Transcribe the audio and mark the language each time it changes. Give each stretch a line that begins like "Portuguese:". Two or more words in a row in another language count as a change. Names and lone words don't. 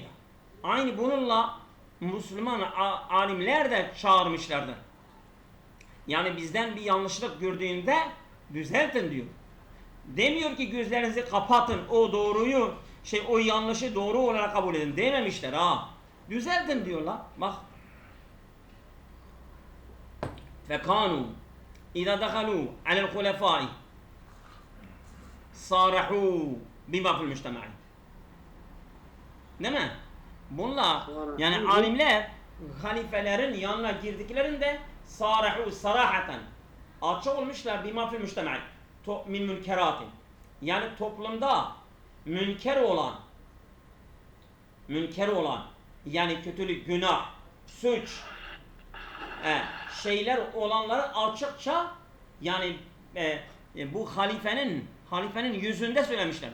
Turkish: Aynı bununla Müslüman alimler de çağırmışlardı. Yani bizden bir yanlışlık gördüğünde düzeltin diyor. Demiyor ki gözlerinizi kapatın, o yanlışı doğru olarak kabul edin dememişler ha. Düzeltin diyorlar. Bak.
Arabic: فَكَانُوا اِذَا دَخَلُوا عَلَى الْخُلَفَاءِ صَارَحُوا بِمَا فِي الْمُجْتَمَعِ.
Turkish: Değil mi? Bunlar yani alimler halifelerin yanına girdiklerinde sarahaten açık olmuşlar
Arabic: بما في المجتمع من منكرات.
Turkish: Yani toplumda münker olan yani kötülük, günah, suç şeyler olanları açıkça yani bu halifenin yüzünde söylemişlerdi.